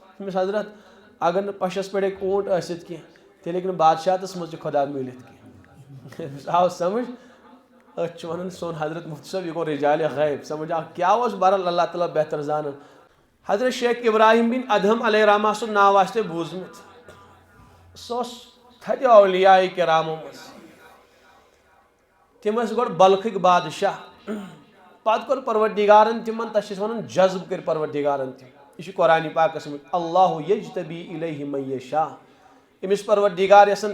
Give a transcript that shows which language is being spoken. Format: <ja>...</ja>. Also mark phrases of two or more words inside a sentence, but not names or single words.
<ks>تمس حضرت اگر پشس پہ اونٹ ٲسِتھ کی تیٚلہِ ہیٚکہِ نہٕ بادشاہتس منٛز تہِ خۄدا مِلِتھ کینٛہہ آو سمجھ أسۍ چھِ ونان سون حضرت مفتی صٲب یہِ گوٚو رجالِ غیب سمجھ آو کیٛاہ اوس بہرحال اللہ تعالیٰ بہتر زانان حضرت شیخ ابراہیم بن ادہم</ks> <ar>علیہ رحمہ</ar> <ks>سُنٛد ناو آسہِ تۄہہِ بوٗزمُت سُہ اوس تھدِ اولیاء کرامو منٛز تِم ٲسۍ گۄڈٕ بلخٕکۍ بادشاہ پتہٕ کوٚر پروردگارن تِمن تتھ چھِ أسۍ ونان جذب کٔرۍ پروردگارن تِم یہِ چھُ قرآنِ پاکس منٛز</ks> <ar>اللہ یجتبی الیہ من یشاء</ar> <ks>أمِس پروردگار یژھان</ks>